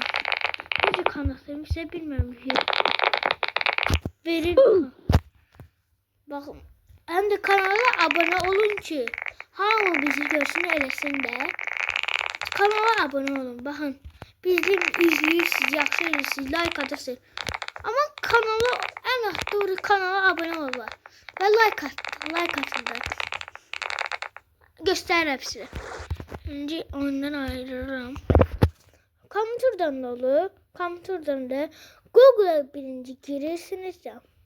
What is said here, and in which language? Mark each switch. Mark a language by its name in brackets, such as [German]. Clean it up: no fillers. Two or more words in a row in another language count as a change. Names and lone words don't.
[Azerbaijani] Necə kanatlarım sizə bilmirəm ki. Verir baxın. Bakın, hem de kanala abone olun ki hamı bizi görsün eləsin də. Kanala abone olun. Bakın, bizim izləyirsiniz, yaxşı eləyirsiniz, like atırsınız. [Turkish] Ama kanala en doğru kanala abone olun ve like atın da. [Azerbaijani] Göstərirəm sizə. [Turkish] Şimdi ondan ayrılırım. Kompüterden de olur. [Azerbaijani] Kompüterden de Google'a birinci girirsiniz ya.